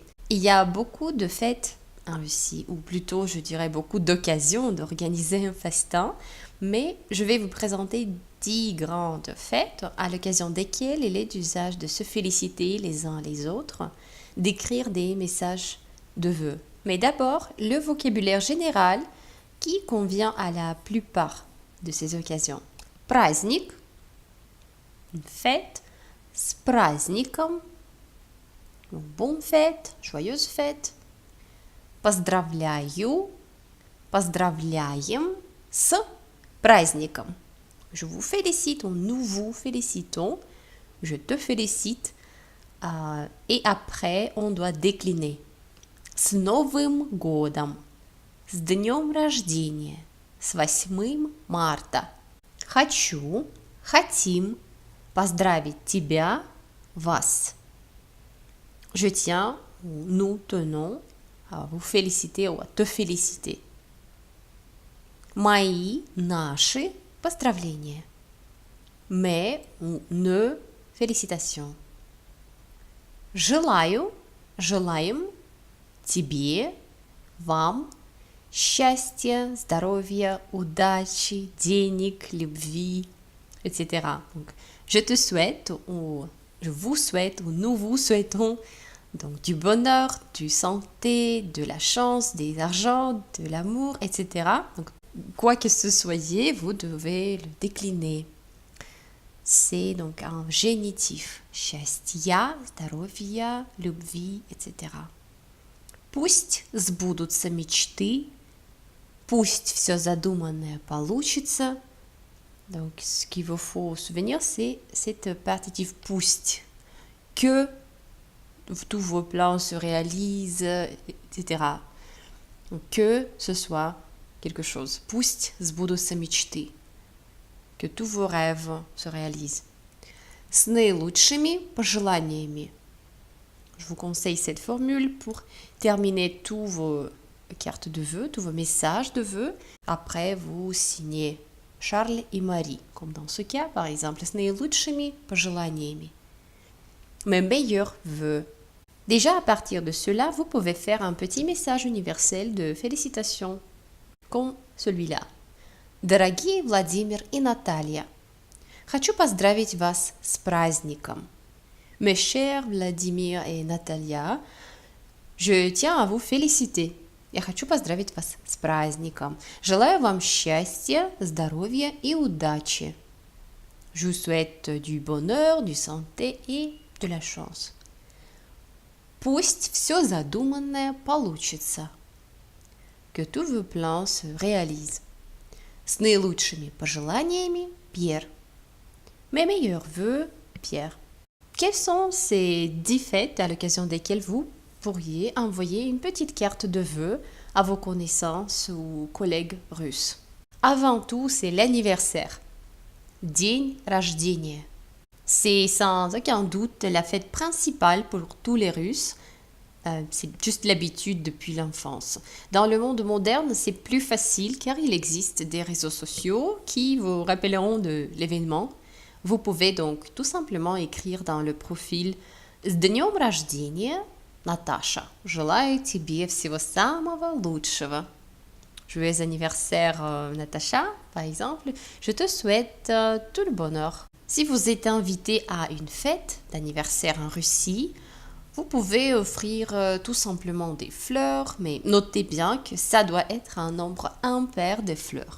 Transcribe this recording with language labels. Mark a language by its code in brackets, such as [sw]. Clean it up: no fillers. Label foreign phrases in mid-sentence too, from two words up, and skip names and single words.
[fr] Il y a beaucoup de fêtes en Russie, ou plutôt je dirais beaucoup d'occasions d'organiser un festin, mais je vais vous présenter 10 grandes fêtes à l'occasion desquelles il est d'usage de se féliciter les uns les autres, d'écrire des messages de vœux. Mais d'abord, le vocabulaire général qui convient à la plupart de ces occasions. Праздник, une fête, [ru] с праздником, [fr] bonne fête, joyeuse fête. [ru] Поздравляю, поздравляем с праздником. [fr] Je vous félicite ou nous vous félicitons, je te félicite. Et après, on doit décliner. [ru] С Новым годом, с днем рождения, с 8 марта. Хочу, хотим поздравить тебя, вас. [fr] Je tiens, ou nous tenons, à vous féliciter ou à te féliciter. [ru] Мои, наши поздравления. [fr] Mes ou ne félicitations. [ru] Желаю, желаем тебе, вам счастья, здоровья, удачи, денег, любви, etc. [fr] Donc, je te souhaite ou je vous souhaite ou nous vous souhaitons donc du bonheur, du santé, de la chance, des argent, de l'amour, etc. Donc, quoi que ce soyez, vous devez le décliner. C'est donc un génitif. [ru] Счастья, здоровья, любви, etc. Пусть сбудутся мечты, пусть все задуманное получится. [fr] Donc, ce qu'il vous faut souvenir, c'est cette partitive пусть. Que tous vos plans se réalisent, etc. Donc, que ce soit quelque chose. [ru] Пусть сбудутся мечты. [fr] Que tous vos rêves se réalisent. [ru] С наилучшими пожеланиями. [fr] Je vous conseille cette formule pour terminer tous vos cartes de vœux, tous vos messages de vœux. Après, vous signez Charles et Marie, comme dans ce cas, par exemple, [ru] с наилучшими пожеланиями. [fr] Mes meilleurs vœux. Déjà, à partir de cela, vous pouvez faire un petit message universel de félicitations, comme celui-là. [ru] Дорогие Владимир и Наталья, хочу поздравить вас с праздником. [fr] Mes chers Vladimir et Natalia, je tiens à vous féliciter. [ru] Я хочу поздравить вас с праздником. Желаю вам счастья, здоровья и удачи. [fr] Je vous souhaite du bonheur, du santé et de la chance. [ru] Пусть все задуманное получится. [fr] Que tous vos plans se réalisent. [ru] С наилучшими пожеланиями, Pierre. [fr] Mes meilleurs vœux, Pierre. Quelles sont ces 10 fêtes à l'occasion desquelles vous pourriez envoyer une petite carte de vœux à vos connaissances ou collègues russes? Avant tout, c'est l'anniversaire. [ru] День рождения. [fr] C'est sans aucun doute la fête principale pour tous les Russes. C'est juste l'habitude depuis l'enfance. Dans le monde moderne, c'est plus facile car il existe des réseaux sociaux qui vous rappelleront de l'événement. Vous pouvez donc tout simplement écrire dans le profil [ru] «С днем рождения, Наташа. Желаю тебе всего самого лучшего». [fr] Joyeux anniversaire, Natacha, par exemple. Je te souhaite tout le bonheur. Si vous êtes invité à une fête d'anniversaire en Russie, vous pouvez offrir tout simplement des fleurs, mais notez bien que ça doit être un nombre impair de fleurs.